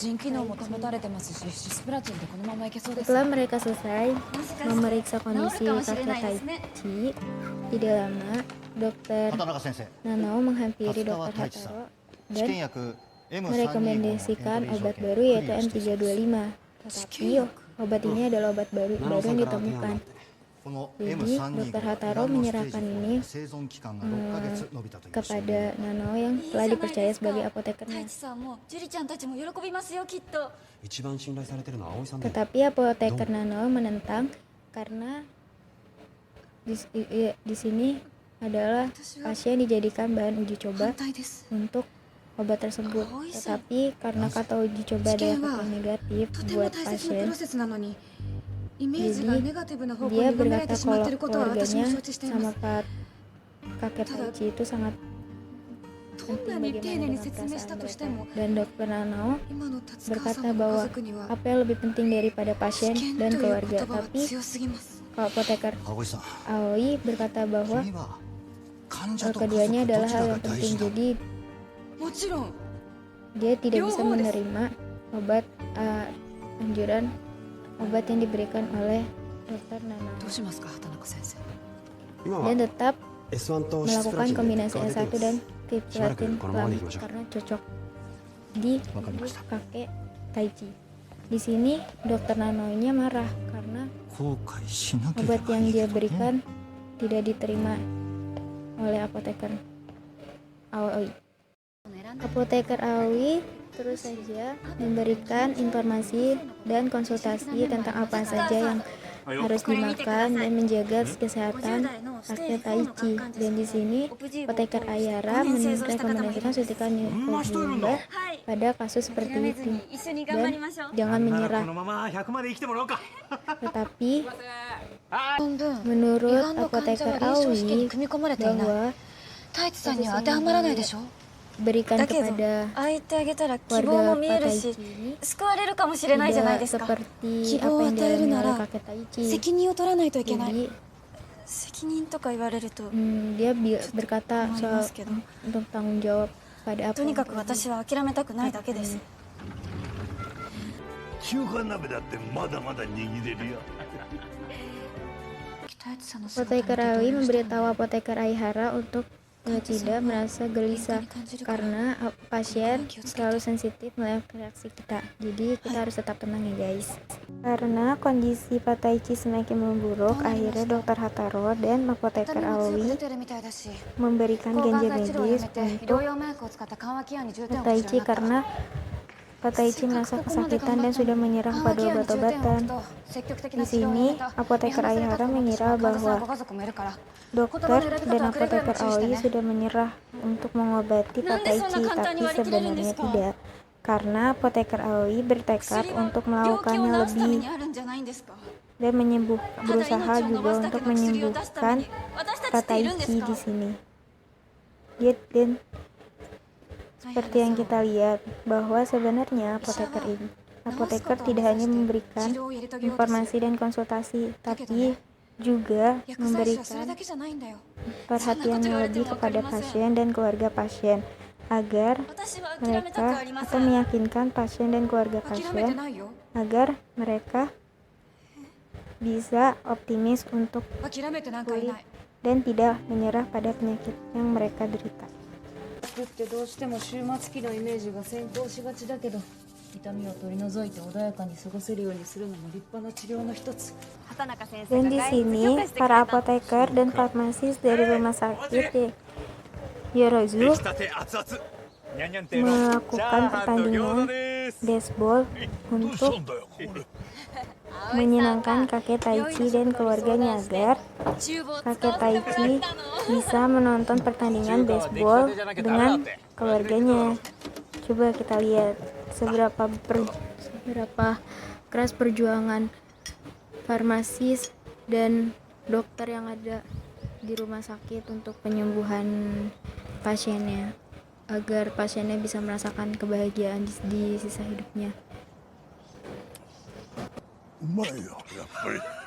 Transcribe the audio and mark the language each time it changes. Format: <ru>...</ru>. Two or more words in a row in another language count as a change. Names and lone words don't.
<id>Setelah mereka selesai memeriksa kondisi kakek Taichi, tidak lama dokter Nanao menghampiri dokter Hataro dan merekomendasikan obat baru yaitu M325. Tetapi obat ini adalah obat baru yang ditemukan. Jadi Dr. Hataro menyerahkan ini kepada Nano yang telah dipercaya sebagai apotekernya.</id> <ja>太一さんもジュリちゃんたちも喜びますよきっと。一番信頼されてるのは葵さんだよ。</ja> <id>Tetapi apoteker Nano menentang karena di sini adalah pasien dijadikan bahan uji coba</id> <ja>反対です。</ja> <id>untuk obat tersebut. Tetapi karena kata uji coba adalah faktor negatif</id> <ja>とても</ja> <id>buat</id> <ja>大切なプ</ja> <id>pasien,</id> <ja>ロセスなのに、イメージがネガティブな方向</ja> <id>dia</id> <ja>に読められ</ja> <id>berkata</id> <ja>てしまっ</ja> <id>kalau</id> <ja>ていることは私も</ja> <id>keluarganya</id> <ja>承知していま</ja> <id>sama</id> <ja>す。</ja> <id>kakek Taichi itu sangat</id> <ja>どんなに丁寧に説明したとしても、</ja> <id>dan dokter Nano</id> <ja>今の達川</ja> <id>berkata</id> <ja>さんの家</ja> <id>bahwa</id> <ja>族には</ja> <id>apa yang lebih penting daripada</id> <ja>危</ja> <id>pasien</id> <ja>険</ja> <id>dan</id> <ja>という</ja> <id>keluarga.</id> <ja>言葉は</ja> <id>Tapi</id> <ja>強すぎます。</ja> <id>kalau apoteker</id> <ja>葵さん、</ja> <id>Aoi berkata bahwa</id> <ja>君は患者と家族</ja> <id>keduanya</id> <ja>ど</ja> <id>adalah</id> <ja>ち</ja> <id>hal</id> <ja>ら</ja> <id>yang</id> <ja>が大</ja> <id>penting.</id> <ja>事なの？</ja> <id>Jadi</id> <ja>もちろん</ja> <id>dia tidak bisa</id> <ja>両方です。</ja> <id>menerima obat anjuran obat yang diberikan oleh dokter</id> <ja>ど</ja> <id>Nano</id> <ja>うしますか畑中先生。今</ja> <id>dan</id> <ja>は</ja> <id>tetap</id> <ja>S1 とシスプラ</ja> <id>melakukan</id> <ja>チンで</ja> <id>kombinasi</id> <ja>結果が出て</ja> <id>S1</id> <ja>いま</ja> <id>dan</id> <ja>す。</ja> <id>Kisplatin</id> <ja>しばらく この</ja> <id>karena mama cocok di</id> <ja>Wakarimashita.</ja> <id>kakek Taichi. Di sini dokter Nano-nya marah karena</id> <ja>後悔しなけれ</ja> <id>obat</id> <ja>ば</ja> <id>yang</id> <ja>いい</ja> <id>dia</id> <ja>けどね。</ja> <id>berikan tidak diterima oleh apoteker Aoi. Apoteker Aoi terus saja memberikan informasi dan konsultasi tentang apa saja yang harus dimakan dan menjaga kesehatan kakek Taichi. Dan di sini apoteker Ayara merekomendasikan suntikan Nirkobuba pada kasus seperti itu dan jangan menyerah.</id> <ja>このまま100まで生きてもらおうか。</ja> <id>Tetapi</id> <ja>半分</ja> <id>menurut</id> <ja>胃がんの患者</ja> <id>apoteker</id> <ja>は臨床試験に</ja> <id>Aoi</id> <ja>組み込まれていない。</ja> <id>bahwa</id> <ja>太一さんには当てはまらないでしょ。</ja> <id>berikan</id> <ja>だけど</ja> <id>kepada</id> <ja>ああ言ってあげたら希望</ja> <id>keluarga</id> <ja>も見え</ja> <id>Pak</id> <ja>るし</ja> <id>Taichi ini</id> <ja>救われるかもしれないじゃないで</ja> <id>tidak</id> <ja>すか。</ja> <id>seperti</id> <ja>希</ja> <id>apa</id> <ja>望を</ja> <id>yang</id> <ja>与える</ja> <id>dialami</id> <ja>な</ja> <id>oleh</id> <ja>ら</ja> <id>kakek Taichi.</id> <ja>責任を取らないといけない。</ja> <id>Jadi</id> <ja>責任とか言われると</ja> <id>dia berkata</id> <ja>思い</ja> <id>soal</id> <ja>ますけど、</ja> <id>untuk tanggung jawab pada apa</id> <ja>とに</ja> <id>yang</id> <ja>かく</ja> <id>terjadi.</id> <ja>私は諦めたくないだけです。中華鍋だってまだまだ握れるよ。北市さんの姿を見て</ja> <id>Apoteker</id> <ja>動</ja> <id>Aoi</id> <ja>揺したの</ja> <id>memberitahu apoteker Aihara untuk tidak merasa gelisah karena pasien selalu sensitif melihat reaksi kita. Jadi kita harus tetap tenang ya guys. Karena kondisi Pak Taichi semakin memburuk, akhirnya dokter Hataro dan</id> <ja>痛</ja> <id>apoteker</id> <ja>みも強く</ja> <id>Aoi</id> <ja>出てるみたいだし、</ja> <id>memberikan</id> <ja>抗がん</ja> <id>ganja</id> <ja>剤治療をや</ja> <id>medis</id> <ja>めて医</ja> <id>untuk</id> <ja>療用麻薬を使った緩和ケアに重点</ja> <id>Pak</id> <ja>を置く</ja> <id>Taichi</id> <ja>ようになった</ja> <id>karena Pak Taichi merasa kesakitan dan sudah menyerah</id> <ja>緩和</ja> <id>pada</id> <ja>ケアに重点を置く</ja> <id>obat-obatan.</id> <ja>と積極的</ja> <id>Di</id> <ja>な治療をや</ja> <id>sini</id> <ja>めた</ja> <id>apoteker</id> <ja>見放され</ja> <id>Aihara</id> <ja>たと思ってし</ja> <id>mengira</id> <ja>まう患者さん</ja> <id>bahwa</id> <ja>ご家族もいるから。</ja> <id>dokter dan apoteker Aoi sudah menyerah untuk mengobati Pak Taichi, tapi sebenarnya tidak. Karena apoteker Aoi bertekad</id> <ja>薬は</ja> <id>untuk</id> <ja>病気を</ja> <id>melakukannya</id> <ja>治すため</ja> <id>lebih</id> <ja>にあるんじゃないんですか。</ja> <id>dan</id> <ja>ただ</ja> <id>berusaha</id> <ja>命を伸</ja> <id>juga</id> <ja>ばすだけ</ja> <id>untuk</id> <ja>の薬を出すため</ja> <id>menyembuhkan</id> <ja>に私たち</ja> <id>Pak</id> <ja>っているんです</ja> <id>Taichi</id> <ja>か。</ja> <id>di sini. Dan seperti yang kita lihat bahwa sebenarnya apoteker tidak hanya memberikan informasi dan konsultasi, tapi juga</id> <ja>薬剤師はそれ</ja> <id>memberikan</id> <ja>だけじゃないんだよ。</ja> <id>perhatian yang lebih kepada pasien dan keluarga pasien agar</id> <ja>私は諦めたくあ</ja> <id>mereka</id> <ja>りませ</ja> <id>atau</id> <ja>ん。</ja> <id>meyakinkan pasien dan keluarga</id> <ja>諦めて</ja> <id>pasien</id> <ja>ないよ。</ja> <id>agar mereka bisa optimis untuk</id> <ja>諦めてなんかいない。</ja> <id>dan tidak menyerah pada penyakit yang mereka derita.</id> <ja>服ってどうしても終末期のイメージが先行しがちだけど、痛みを取り除いて穏やかに過ごせるようにするのも立派な治療の一つ。</ja> <id>Dan di sini para apoteker dan farmasis dari rumah sakit di Yorozu</id> <ja>たて熱々。にゃんにゃん亭の</ja> <id>melakukan</id> <ja>チャーハンと餃子</ja> <id>pertandingan です。 baseball</id> <ja>どうした</ja> <id>untuk</id> <ja>んだよこれ。</ja> <id>menyenangkan kakek Taichi dan keluarganya agar</id> <ja>厨房</ja> <id>kakek Taichi bisa menonton pertandingan baseball dengan keluarganya. Coba kita lihat seberapa keras perjuangan farmasis dan dokter yang ada di rumah sakit untuk penyembuhan pasiennya agar pasiennya bisa merasakan kebahagiaan di sisa hidupnya.</id> <ja>うまいよやっぱり。</ja>